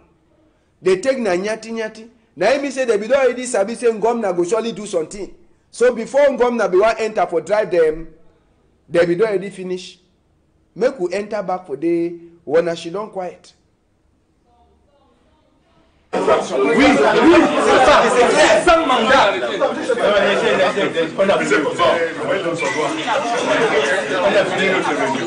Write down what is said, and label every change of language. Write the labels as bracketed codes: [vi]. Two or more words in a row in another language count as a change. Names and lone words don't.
[pcm] They take na nyati. Na him say they be don already Sabi say Ngomna go surely do something. So before Ngomna be wan enter for drive them, they be don already finish. Make we enter back for the one she don quiet. [fr] effraction. Oui, c'est ça, c'est clair. Sans mandat. On a fait comme ça. On a fini notre réunion.